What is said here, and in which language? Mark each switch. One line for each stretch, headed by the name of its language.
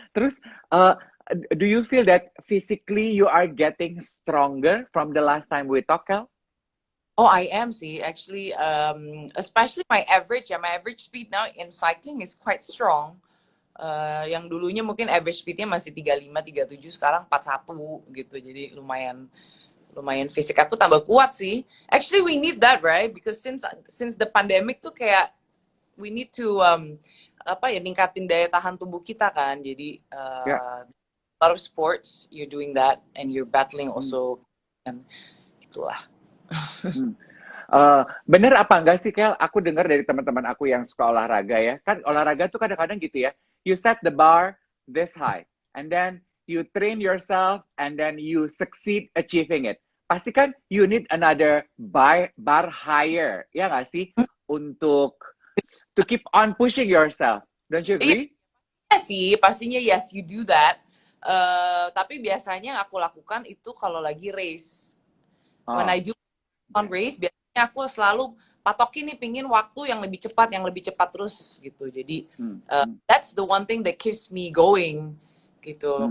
Indonesian: Terus,
English: do you feel that physically you are getting stronger from the last time we talked, Kel? Oh, I am
Indonesian: sih,
English: actually, especially my average speed now in cycling is quite strong.
Indonesian: Yang dulunya mungkin average speednya masih 35, 37, sekarang 41 gitu. Jadi lumayan fisik aku tambah kuat sih.
English: Actually, we need that, right? Because since the pandemic
Indonesian: tuh kayak
English: we need to
Indonesian: ningkatin daya tahan tubuh kita kan. Jadi
English: a lot of sports you're doing that and you're battling also, and
Indonesian: itulah. Bener apa enggak sih, Kel? Aku dengar dari teman-teman aku yang suka olahraga ya. Kan olahraga tuh kadang-kadang gitu ya.
English: You set the bar this high, and then you train yourself, and then you succeed achieving it.
Indonesian: Pasti kan
English: you need another bar higher,
Indonesian: ya nggak sih? Untuk
English: to keep on pushing yourself. Don't you agree?
Indonesian: Iya sih, pastinya
English: yes, you do that.
Indonesian: Tapi biasanya yang aku lakukan itu kalau lagi race.
English: When I do on race,
Indonesian: biasanya aku selalu patokin nih, pingin waktu yang lebih cepat terus gitu. Jadi
English: that's the one thing that keeps me going
Indonesian: gitu.